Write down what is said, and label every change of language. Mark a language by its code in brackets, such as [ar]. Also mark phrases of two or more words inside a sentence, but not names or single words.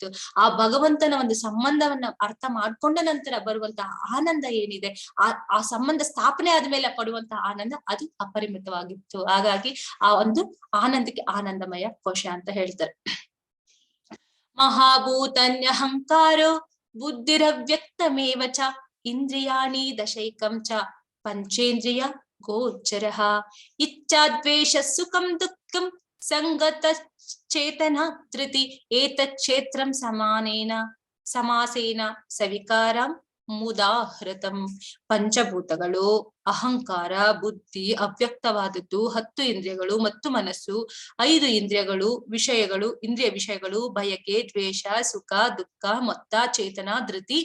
[kn] ಆ ಭಗವಂತನ ಒಂದು ಸಂಬಂಧವನ್ನ ಅರ್ಥ ಮಾಡ್ಕೊಂಡ ನಂತರ ಬರುವಂತಹ ಆನಂದ ಏನಿದೆ, ಆ ಸಂಬಂಧ ಸ್ಥಾಪನೆ ಆದ್ಮೇಲೆ ಪಡುವಂತಹ ಆನಂದ ಅದು ಅಪರಿಮಿತವಾಗಿತ್ತು. ಹಾಗಾಗಿ ಆ ಒಂದು ಆನಂದಕ್ಕೆ ಆನಂದಮಯ ಕೋಶ ಅಂತ ಹೇಳ್ತಾರೆ. [sa] ಮಹಾಭೂತನ್ಯಹಂಕಾರೋ ಬುದ್ಧಿರವ್ಯಕ್ತಮೇವ ಚ ಇಂದ್ರಿಯಾಣಿ ದಶೈಕಂ ಚ ಪಂಚೇಂದ್ರಿಯ ಗೋಚರಃ ಇಚ್ಛಾದ್ವೇಷ ಸುಖಂ ದುಃಖಂ ಸಂಗತ ಚೇತನ ಧೃತಿ ಏತಚ್ಛೇತ್ರಂ ಸಮಾಸೇನ ಸವಿಕಾರಂ ಮುದಾಹೃತಂ. [kn] ಪಂಚಭೂತಗಳು, ಅಹಂಕಾರ, ಬುದ್ಧಿ, ಅವ್ಯಕ್ತವಾದದ್ದು, 10 ಇಂದ್ರಿಯಗಳು ಮತ್ತು ಮನಸ್ಸು, 5 ಇಂದ್ರಿಯಗಳು, ವಿಷಯಗಳು, ಇಂದ್ರಿಯ ವಿಷಯಗಳು, ಬಯಕೆ, ದ್ವೇಷ, ಸುಖ, ದುಃಖ, ಮೊತ್ತ, ಚೇತನ, ಧೃತಿ.